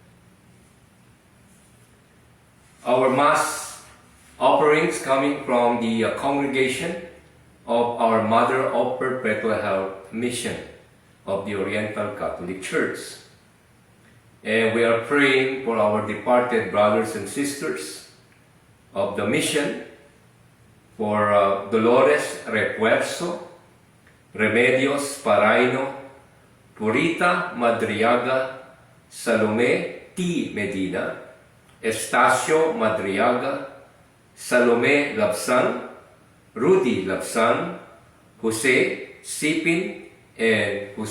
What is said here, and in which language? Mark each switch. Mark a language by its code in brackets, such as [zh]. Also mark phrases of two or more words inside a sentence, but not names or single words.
[en] Our Mass offerings coming from the congregation of our Mother of Perpetual Health Mission of the Oriental Catholic Church. And we are praying for our departed brothers and sisters of the mission, for Dolores Refuerzo, Remedios Paraino, Purita Madriaga, Salome T. Medina, Estacio Madriaga, Salome Labsan, Rudy Labsan, Jose Sipin, and Jose